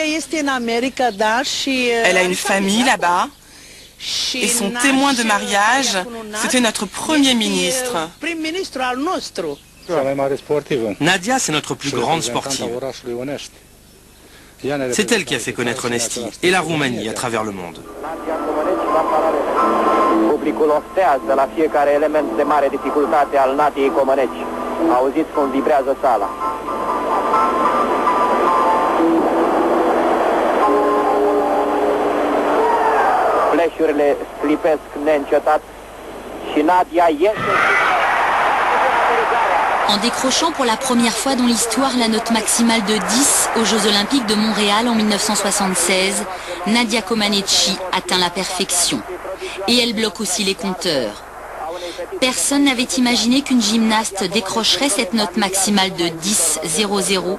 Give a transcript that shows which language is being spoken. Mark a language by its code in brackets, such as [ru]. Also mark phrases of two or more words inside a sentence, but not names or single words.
[fr] Elle a une famille là-bas. Et son témoin de mariage, c'était notre Premier ministre. Nadia, c'est notre plus grande sportive. C'est elle qui a fait connaître Onesti et la Roumanie à travers le monde. [ro] Publicul oftează la fiecare element de mare dificultate al Nadiei Comaneci. Auziți cum vibrează sala. Fleșurile slipesc neîncetat și Nadia iese. [fr] En décrochant pour la première fois dans l'histoire la note maximale de 10 aux Jeux Olympiques de Montréal en 1976, Nadia Comaneci atteint la perfection. Et elle bloque aussi les compteurs. Personne n'avait imaginé qu'une gymnaste décrocherait cette note maximale de 10,00.